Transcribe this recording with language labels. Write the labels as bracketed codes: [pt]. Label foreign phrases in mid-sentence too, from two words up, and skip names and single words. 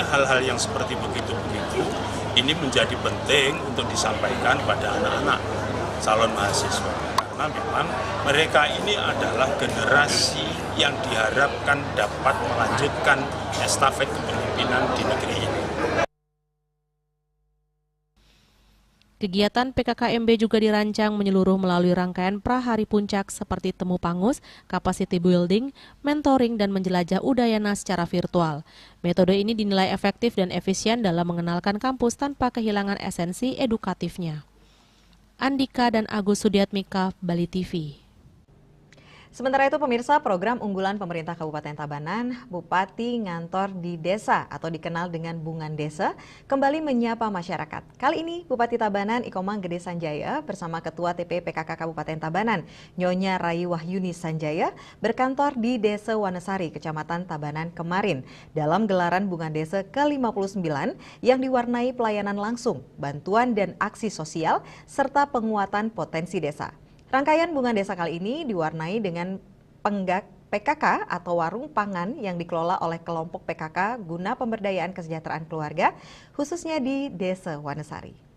[id] Hal-hal yang seperti begitu ini menjadi penting untuk disampaikan pada anak-anak calon mahasiswa, karena memang mereka ini adalah generasi yang diharapkan dapat melanjutkan estafet kepemimpinan di negeri ini. Kegiatan PKKMB juga dirancang menyeluruh melalui rangkaian prahari puncak seperti temu pangus, [en] capacity building, [id] mentoring, dan menjelajah Udayana secara virtual. Metode ini dinilai efektif dan efisien dalam mengenalkan kampus tanpa kehilangan esensi edukatifnya. Andika dan Agus Sudiatmika, Bali TV. Sementara itu pemirsa, program unggulan pemerintah Kabupaten Tabanan, Bupati Ngantor di Desa atau dikenal dengan Bungan Desa, kembali menyapa masyarakat. Kali ini Bupati Tabanan Ikomang Gede Sanjaya bersama Ketua TP PKK Kabupaten Tabanan, Nyonya Rayi Wahyuni Sanjaya, berkantor di Desa Wanesari, Kecamatan Tabanan kemarin dalam gelaran Bungan Desa ke-59 yang diwarnai pelayanan langsung, bantuan dan aksi sosial, serta penguatan potensi desa. Rangkaian Bungan Desa kali ini diwarnai dengan penggak PKK atau warung pangan yang dikelola oleh kelompok PKK guna pemberdayaan kesejahteraan keluarga, khususnya di Desa Wanesari.